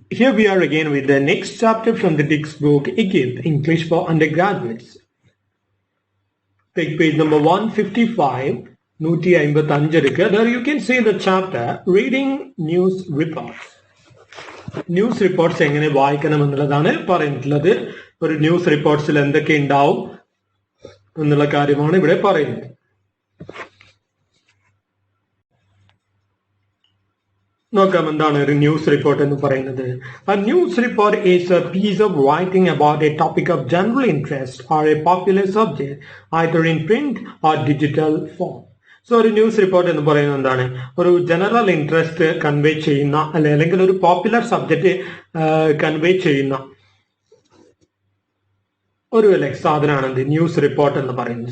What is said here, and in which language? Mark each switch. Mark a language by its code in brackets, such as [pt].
[en] Here we are again with the next chapter from the textbook again, English for Undergraduates. Take page number 155, 155. There you can see the chapter Reading News Reports. [ml] News reports എങ്ങനെ വായിക്കണം എന്നുള്ളതാണ് പറഞ്ഞിട്ടുള്ളത്. ഒരു news റിപ്പോർട്ട്സിൽ എന്തൊക്കെ ഉണ്ടാവും എന്നുള്ള കാര്യമാണ് ഇവിടെ പറയുന്നത്. നോക്കാം എന്താണ് ഒരു ന്യൂസ് റിപ്പോർട്ട് എന്ന് പറയുന്നത്. [en] A news report is a piece of writing about a topic of general interest or a popular subject, either in print or digital form. [ml] So ഒരു ന്യൂസ് റിപ്പോർട്ട് എന്ന് പറയുന്നത് എന്താണ്? ഒരു ജനറൽ ഇൻട്രസ്റ്റ് കൺവേ ചെയ്യുന്ന അല്ലെങ്കിൽ ഒരു പോപ്പുലർ സബ്ജക്റ്റ് കൺവേ ചെയ്യുന്ന ഒരു സാധനമാണ് എന്ത് ന്യൂസ് റിപ്പോർട്ട് എന്ന് പറയുന്നത്.